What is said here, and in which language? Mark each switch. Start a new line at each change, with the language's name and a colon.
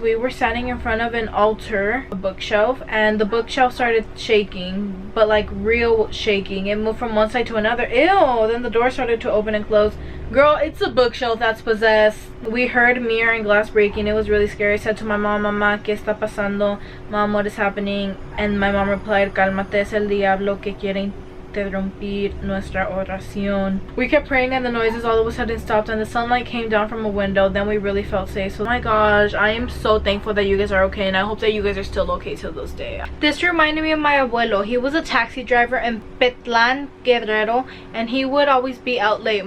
English: We were standing in front of an altar, a bookshelf, and the bookshelf started shaking, but like real shaking. It moved from one side to another. Ew! Then the door started to open and close. Girl, it's a bookshelf that's possessed. We heard mirror and glass breaking. It was really scary. I said to my mom, Mama,
Spanish: ¿qué está pasando?
English: Mom, what is happening? And my mom replied,
Spanish: cálmate, es el diablo que quiere interrumpir nuestra oración.
English: We kept praying and the noises all of a sudden stopped and the sunlight came down from a window. Then we really felt safe. So oh my gosh, I am so thankful that you guys are okay, and I hope that you guys are still okay till this day. This reminded me of my abuelo. He was a taxi driver in Petlan, Guerrero, and he would always be out late.